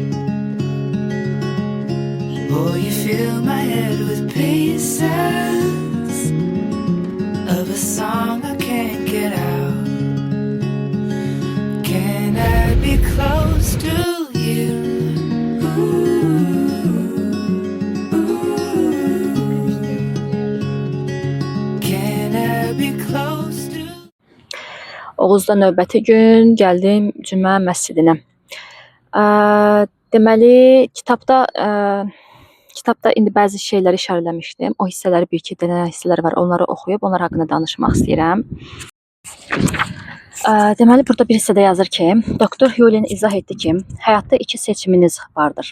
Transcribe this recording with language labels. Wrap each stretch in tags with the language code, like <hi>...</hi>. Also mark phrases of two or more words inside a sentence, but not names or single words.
<en>Oh, you fill my head with pieces of a song I can't get out. Can I be close to you? Ooh, ooh. Can I be close to?</en> <az>Oğuzda növbəti gün gəldim Cümə məscidinə. Deməli, kitabda indi bəzi şeyləri işarələmişdim. O hissələri bir-iki dənə hissələr var. Onları oxuyub, onlar haqqında danışmaq istəyirəm. Deməli, burada bir hissədə yazır ki, Doktor Hughlin izah etdi ki, həyatda 2 seçiminiz vardır.</az>